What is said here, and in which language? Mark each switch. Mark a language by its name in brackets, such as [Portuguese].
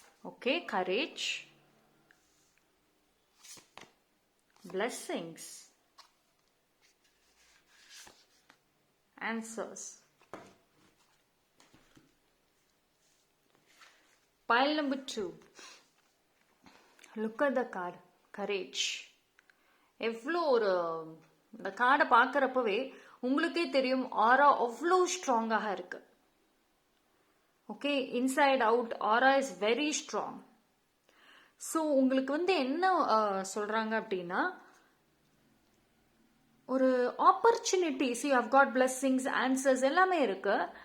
[English] Okay, courage, blessings, answers. Pile number 2, look at the card, courage. [Tamil] எவ்வளோ ஒரு, இந்த கார்டை பார்க்குறப்பவே உங்களுக்கே தெரியும் ஆரா அவ்வளோ ஸ்ட்ராங்காக இருக்கு. ஓகே, [English] Inside out aura is very strong. [Tamil] ஸோ உங்களுக்கு வந்து என்ன சொல்றாங்க அப்படின்னா, ஒரு opportunities, [English] you have got blessings, [Tamil] answers எல்லாமே இருக்கு.